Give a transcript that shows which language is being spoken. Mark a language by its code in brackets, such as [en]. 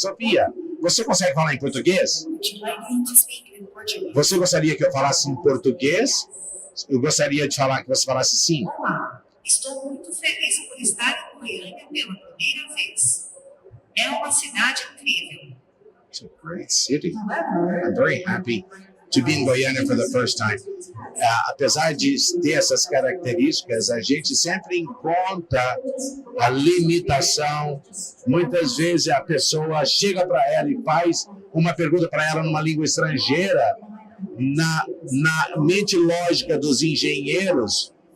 [pt] Sofia, você consegue falar em português? Você gostaria que eu falasse em português? Eu gostaria de falar que você falasse sim. Olá, estou muito feliz por estar em Goiânia pela primeira vez. É uma cidade incrível. [en] It's a great city. I'm very happy to be in Goiânia for the first time. [pt] Apesar de ter essas características, a gente sempre encontra a limitação. Muitas vezes a pessoa chega para ela e faz uma pergunta para ela numa língua estrangeira. Na mente lógica dos engenheiros,